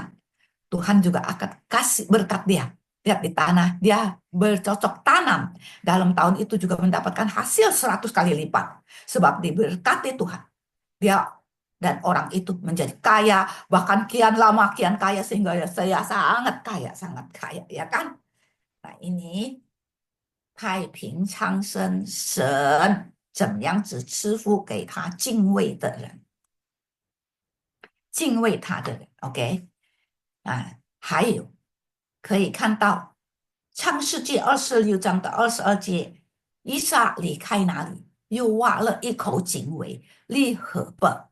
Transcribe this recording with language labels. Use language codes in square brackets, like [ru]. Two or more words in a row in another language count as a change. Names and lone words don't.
[id] Tuhan juga akan kasih berkat dia. Lihat di tanah, dia bercocok tanam. Dalam tahun itu juga mendapatkan hasil 100 kali lipat. Sebab diberkati Tuhan. Dia dan orang itu menjadi kaya, bahkan kian lama kian kaya, sehingga saya sangat kaya, ya kan? Nah ini [zh] 太平昌盛，神怎样子赐福给他敬畏的人，敬畏他的人 ，OK。还有可以看到创世纪26章的22节，以撒离开那里，又挖了一口井为利河伯。